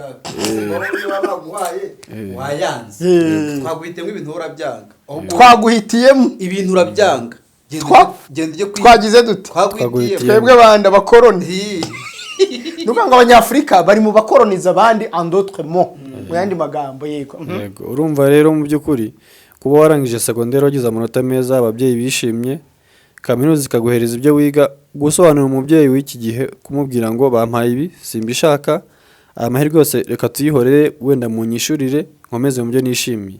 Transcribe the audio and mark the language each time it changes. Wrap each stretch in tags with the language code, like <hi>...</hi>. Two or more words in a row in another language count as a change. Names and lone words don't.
<rw>wayanze twaguhitiyemo ibintu urabyanga, twaguhitiyemo ibintu urabyanga, twagize dute? Twebwe banda bakoroni. Nuko ngo abanyafrika bari mu bakoroniza abandi</rw> <fr>en d'autres mots,</fr> <rw>mu yandi magambo. Yego. Yego. Urumva rero mu by'ukuri kuba warangije secondaire wagize amanota meza, ababyeyi bishimye, kaminuza ikaguhereza ibyo wiga, gusobanura umubyeyi w'iki gihe kumubwira ngo bampaye ibi simbishaka, amahirwe yose reka tuyihorere wenda mu nyishurire nkomeze mu byo nishimiye.</rw>